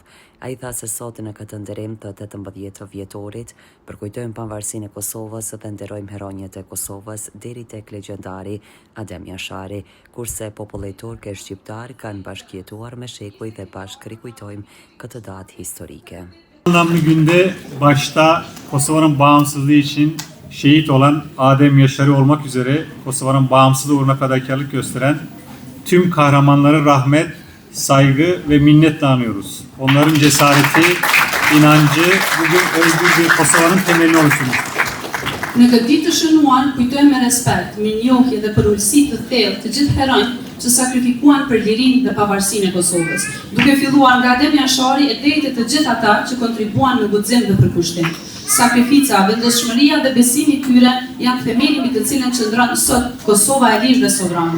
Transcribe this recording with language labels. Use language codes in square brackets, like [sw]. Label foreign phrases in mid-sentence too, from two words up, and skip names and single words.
[sq] Ai tha se sot në këtë nderim të 18 vjetorit përkujtojmë pavarësinë e Kosovës dhe nderojmë heronjët e Kosovës deri tek legjendari Adem Jashari, kurse populli turk e shqiptar kanë bashkëjetuar me shekuj dhe bashkë rikujtojmë këtë datë historike. [tr] Anlamlı günde başta Kosova'nın bağımsızlığı için şehit olan Adem Yaşarı olmak üzere Kosova'nın bağımsızlığı uğruna fedakarlık gösteren tüm kahramanlara rahmet, saygı ve minnetle anıyoruz. Onların cesareti, inancı bugün özgür bir Kosova'nın temelini oluşturmuştur. [sq] Në këtë ditë të shënuar, kujtojmë me respekt, mirënjohje dhe për ulësi të thellë të gjithë heronjtë që sakrifikuan për lirinë dhe pavarësinë e Kosovës, duke filluar nga Adem Jashari e deri të gjithë ata që kontribuan në guxim dhe përkushtim. Sakrifica, vendosmëria dhe besimi i tyre janë themeli mbi të cilën qëndron sot Kosova e lirë dhe sovrane.